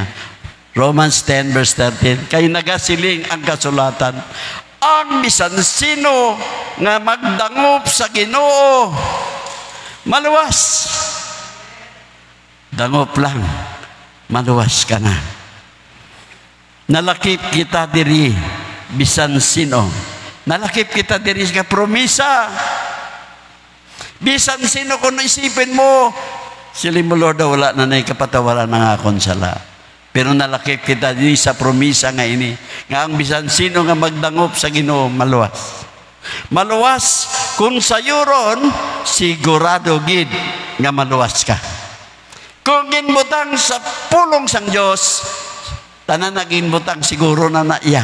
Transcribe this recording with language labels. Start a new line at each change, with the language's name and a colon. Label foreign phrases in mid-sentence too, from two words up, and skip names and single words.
Hiligaynon: Romans 10:13, kay nagasiling ang kasulatan, ang bisan sino nga magdangop sa Ginoo, maluwas. Dangop lang, maluwas ka na. Nalakip kita diri, bisan sino. Nalakip kita diri sa promisa. Bisan sino
Filipino: kung isipin mo,
Hiligaynon: sila mo Lord, wala na na'y kapatawaran ng akong sala. Pero nalakip kita diri sa promisa nga ini, nga ang bisan sino nga magdangop sa Ginoo, maluwas. Maluwas, kung sayuron, sigurado gid nga maluwas ka. Kung ginbutang sa pulong sang Diyos, tanan na ginbutang siguro na iya.